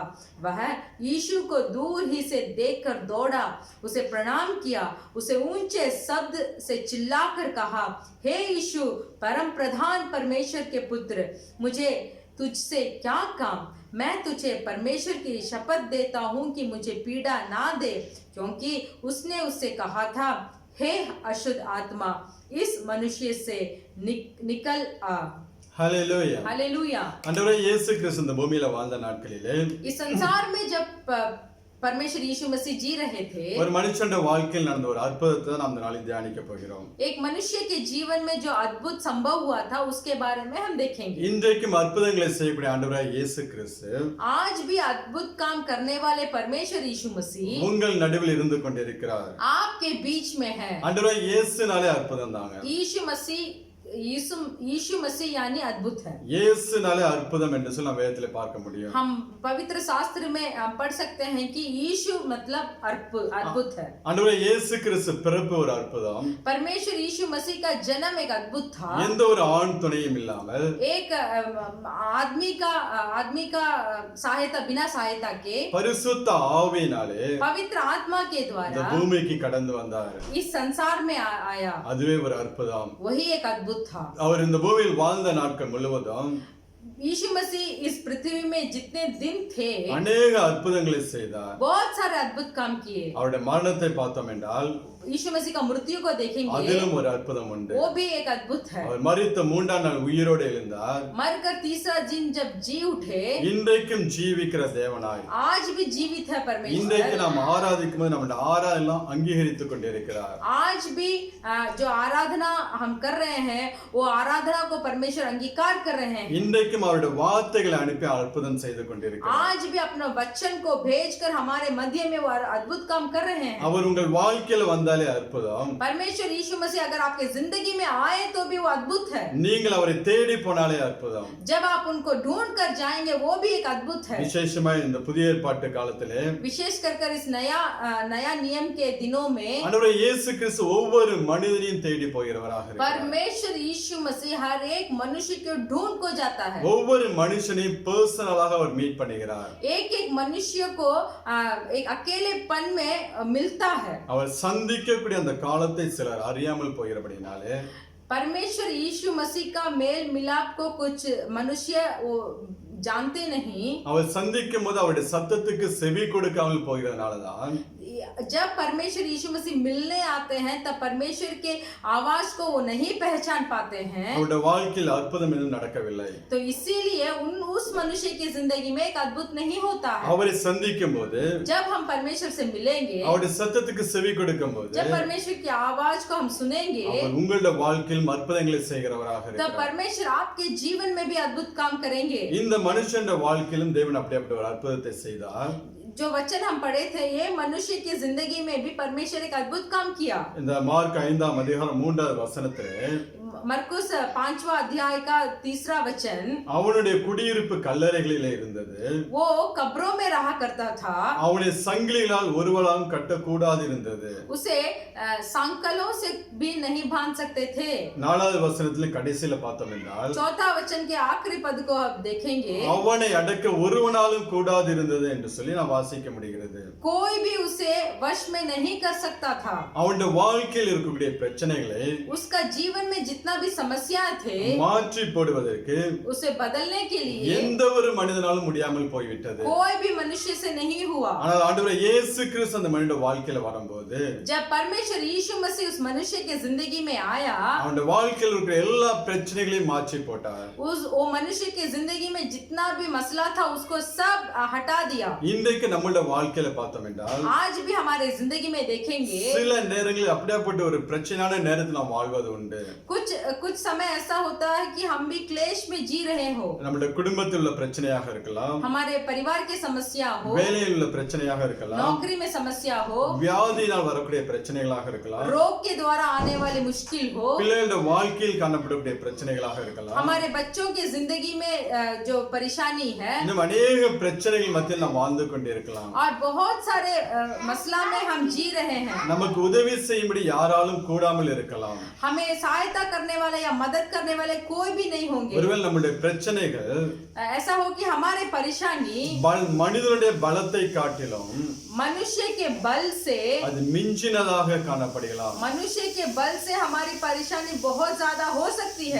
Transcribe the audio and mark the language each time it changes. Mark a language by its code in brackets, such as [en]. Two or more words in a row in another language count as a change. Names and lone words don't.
[hi] वह यीशु को दूर ही से देखकर दौड़ा, उसे प्रणाम किया, उसे ऊंचे शब्द से चिल्लाकर कहा, हे यीशु, परम प्रधान परमेश्वर के पुत्र, मुझे तुझसे क्या काम? मैं तुझे परमेश्वर की शपथ देता हूँ कि मुझे पीड़ा ना दे, क्योंकि उसने उससे कहा था, हे अशुद्ध आत्मा, इस मनुष्य से निकल आ। [ta] ஹல்லேலூயா. [hi] हालेलुया। [ta] ஆண்டவரே இயேசு கிறிஸ்து இந்த பூமியில வாழ்ந்த நாட்களிலே [hi] इस संसार में जब परमेश्वर यीशु मसीह जी रहे थे, [ta] ஒரு மனுஷன் வாழ்க்கையில் நடந்த ஒரு அற்புதத்தை நாம் இந்த நாளில் தியானிக்க போகிறோம். [hi] एक मनुष्य के जीवन में जो अद्भुत संभव हुआ था उसके बारे में हम देखेंगे। [ta] இன்றைக்கும் அற்புதங்களை செய்யக்கூடிய ஆண்டவராய் இயேசு கிறிஸ்து [hi] आज भी अद्भुत काम करने वाले परमेश्वर यीशु मसीह [ta] உங்கள் நடுவில் இருந்து கொண்டிருக்கிறார். [hi] आपके बीच में है। [ta] ஆண்டவராய் இயேசுனாலே அற்புதம் தாங்க. [hi] यीशु मसीह यानी अद्भुत है। [ta] இயேசுனாலே அற்புதம் என்று சொல்லி நாம் வேதத்திலே பார்க்க முடியும். [hi] हम पवित्र शास्त्र में पढ़ सकते हैं कि यीशु मतलब अद्भुत है। [ta] ஆண்டவராய் இயேசு கிறிஸ்து பிறப்பு ஒரு அற்புதம். [hi] परमेश्वर यीशु मसीह का जन्म एक अद्भुत था। [ta] எந்த ஒரு ஆண் துணையும் இல்லாமல் [hi] एक आदमी का सहायता बिना सहायता के [ta] பரிசுத்த ஆவியினாலே [hi] पवित्र आत्मा के [ta] இந்த [hi] द्वारा [ta] பூமிக்கு கடந்து வந்தார். [hi] इस संसार में आया। [ta] அதுவே ஒரு அற்புதம். [hi] वही एक अद्भुत था। [ta] அவர் இந்த பூமியில் வாழ்ந்த நாட்கள் முழுவதும் [hi] यीशु मसीह इस पृथ्वी में जितने दिन थे [ta] अनेक அற்புதங்களை செய்தார். [hi] बहुत सारे अद्भुत काम किए। [ta] அவருடைய மரணத்தை பார்த்தோம் என்றால் [hi] यीशु मसीह का मृत्यु को देखेंगे, [ta] அதிலும் ஒரு அற்புதம் உண்டு. [hi] वो भी एक अद्भुत है। [ta] அவர் மரித்த 3ஆம் நாள் உயிரோடு எழுந்தார். [hi] मरकर तीसरा दिन जब जी उठे, [ta] இன்றைக்கும் ஜீவிக்கிற தேவனாய் [hi] आज भी जीवित है परमेश्वर। [ta] இன்றைக்கு நாம் ஆராதிக்கும் போது நம்முடைய ஆராதனை அங்கீகரித்துக் கொண்டிருக்கிறார். [hi] आज भी जो आराधना हम कर रहे हैं वो आराधना को परमेश्वर अंगीकार कर रहे हैं। [ta] இன்றைக்கும் அவருடைய வார்த்தைகளை அனுப்பி அற்புதம் செய்து கொண்டிருக்கிறார். [hi] आज भी अपना वचन को भेजकर हमारे मध्य में वो अद्भुत काम कर रहे हैं। [ta] அவர் உங்கள் வாழ்க்கையில வந்தாலே அற்புதம். [hi] परमेश्वर यीशु मसीह अगर आपके जिंदगी में आए तो भी वो अद्भुत है। [ta] நீங்கள் அவரை தேடி போனாலே அற்புதம். [hi] जब आप उनको ढूंढ कर जाएंगे वो भी एक अद्भुत है। [ta] விசேஷமாய் இந்த புதிய ஏற்பாட்டு காலத்திலே [hi] विशेष कर इस नया नियम के दिनों में [ta] ஆண்டவரே இயேசு கிறிஸ்து ஒவ்வொரு மனிதனையும் தேடி போகிறவராக இருக்கிறார். [hi] परमेश्वर यीशु मसीह हर एक मनुष्य को ढूंढ को जाता है। [ta] ஒவ்வொரு மனுஷனையும் பர்சனலாக அவர் மீட் பண்ணுகிறார். [hi] एक मनुष्य को एक अकेलेपन में मिलता है। [ta] அவர் சந்திக்கக்கூடிய அந்த காலத்தை சிலர் அறியாமல் போகிறபடினாலே [hi] परमेश्वर यीशु मसीह का मेल मिलाप को कुछ मनुष्य जानते नहीं। [ta] அவர் சந்திக்கும் போது அவருடைய சத்தத்துக்கு செவி கொடுக்காமல் போகிறதுனாலதான் [hi] जब परमेश्वर यीशु मसीह मिलने आते हैं तब परमेश्वर के आवाज को वो नहीं पहचान पाते हैं, [ta] அவருடைய வாழ்க்கையில் அற்புதம் எதுவும் நடக்கவில்லை. [hi] तो इसीलिए उस मनुष्य की जिंदगी में एक अद्भुत नहीं होता है। [ta] அவரை சந்திக்கும் போது, [hi] जब हम परमेश्वर से मिलेंगे, [ta] அவருடைய சத்தத்துக்கு செவி கொடுக்கும் போது, [hi] जब परमेश्वर की आवाज को हम सुनेंगे, [ta] அவர் உங்களுடைய வாழ்க்கையில் அற்புதங்களை செய்கிறவராக [hi] तब [ta] இருக்கிறார். [hi] परमेश्वर आपके जीवन में भी अद्भुत काम करेंगे। [ta] இந்த மனுஷனுடைய வாழ்க்கையிலும் தேவன் அப்படிப்பட்ட ஒரு அற்புதத்தை செய்தார். [hi] जो वचन हम पढ़े थे, ये मनुष्य की जिंदगी में भी परमेश्वर एक अद्भुत काम किया। [ta] இந்த மார்க் 5ஆம் அதிகாரம் 3வது வசனத்திலே [hi] मरकुस 5वां अध्याय का 3रा वचन, [ta] அவனுடைய குடியிருப்பு கல்லறைகளிலே இருந்தது. [hi] वो कब्रों में रहा करता था, [ta] அவனை சங்கிலிகளால் ஒருவராலும் கட்டக்கூடாது இருந்தது. [hi] उसे सांकलों से भी नहीं बांध सकते थे। [ta] 4வது வசனத்திலே கடைசியில பார்த்தோம் என்றால், [hi] 4था वचन के आखिरी पद को आप देखेंगे, [ta] அவனை அடக்க ஒருவனாலும் கூடாது இருந்தது என்று சொல்லி நான் வாசிக்க முடிகிறது. [hi] कोई भी उसे वश में नहीं कर सकता था। [ta] அவனுடைய வாழ்க்கையில் இருக்கக்கூடிய பிரச்சனைகளை [hi] उसका जीवन में जितना भी समस्या थे, [ta] மாற்றி போடுவதற்கு [hi] उसे बदलने के लिए [ta] எந்த ஒரு மனிதனாலும் முடியாமல் போய்விட்டது. [hi] कोई भी मनुष्य से नहीं हुआ। [ta] ஆனால் ஆண்டவர் இயேசு கிறிஸ்து அந்த மனிதனுடைய வாழ்க்கையில வரும்போது, [hi] जब परमेश्वर यीशु मसीह उस मनुष्य के जिंदगी में आया, [ta] அவனுடைய வாழ்க்கையில் இருக்கிற எல்லா பிரச்சனைகளையும் மாற்றி போட்டார். [hi] वो मनुष्य की जिंदगी में जितना भी मसला था उसको सब हटा दिया। [ta] இன்றைக்கு நம்மளுடைய வாழ்க்கையில பார்த்தோம் என்றால், [hi] आज भी हमारे जिंदगी में देखेंगे, [ta] சில நேரங்களில் அப்படியாப்பட்ட ஒரு பிரச்சனையான நேரத்தில் நாம் வாழ்வது உண்டு. [hi] कुछ समय ऐसा होता है कि हम भी क्लेश में जी रहे हो। [ta] நம்முடைய குடும்பத்தில் உள்ள பிரச்சனையாக இருக்கலாம், [hi] हमारे परिवार की समस्या हो, [ta] வேலையில் உள்ள பிரச்சனையாக இருக்கலாம், [hi] नौकरी में समस्या हो, [ta] வியாதியினால் வரக்கூடிய பிரச்சனைகளாக இருக்கலாம், [hi] रोग के द्वारा आने वाली मुश्किल हो, [ta] பிள்ளைகளுடைய வாழ்க்கையில் காணப்படக்கூடிய பிரச்சனைகளாக இருக்கலாம். [hi] हमारे बच्चों की जिंदगी में जो परेशानी है, [ta] இன்னும் अनेक பிரச்சனைகள் மத்தியில் நாம் வாழ்ந்து கொண்டிருக்கலாம். [hi] और बहुत सारे मसला में हम जी रहे हैं। [ta] நமக்கு உதவி செய்யும்படி யாராலும் கூடாமல் இருக்கலாம். [hi] हमें सहायता करने वाले या मदद करने वाले कोई भी नहीं होंगे। [ta] ஒருவேளை நம்முடைய பிரச்சனைகள் [hi] ऐसा हो कि हमारे परेशानी [ta] மனிதனுடைய பலத்தை காட்டிலும் [hi] मनुष्य के बल से [ta] அது மிஞ்சினதாக காணப்படலாம். [hi] मनुष्य के बल से हमारी परेशानी बहुत ज्यादा हो सकती है।